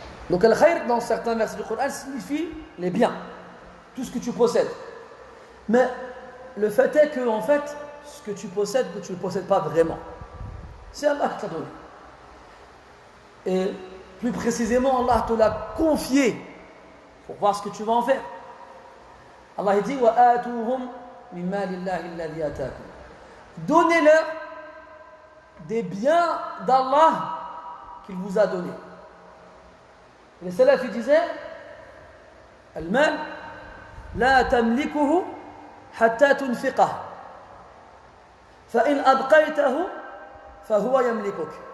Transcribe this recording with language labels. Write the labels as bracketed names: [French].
[French] Donc al-khayr dans certains versets du Coran signifie les biens, tout ce que tu possèdes. Mais le fait est que en fait, ce que tu possèdes, tu ne le possèdes pas vraiment. C'est Allah qui t'a donné. Et plus précisément, Allah te l'a confié pour voir ce que tu vas en faire. [Arabic] Allah dit وَآتُوهُمْ مِنْ مَالِ اللَّهِ الَّذِي آتَاكُمْ. [French] Donnez-leur des biens d'Allah qu'il vous a donnés. Les salafs disaient Al-mal la tamlikuhu hatta tunfiqah fa in abqaytahu fa huwa yamlikuk.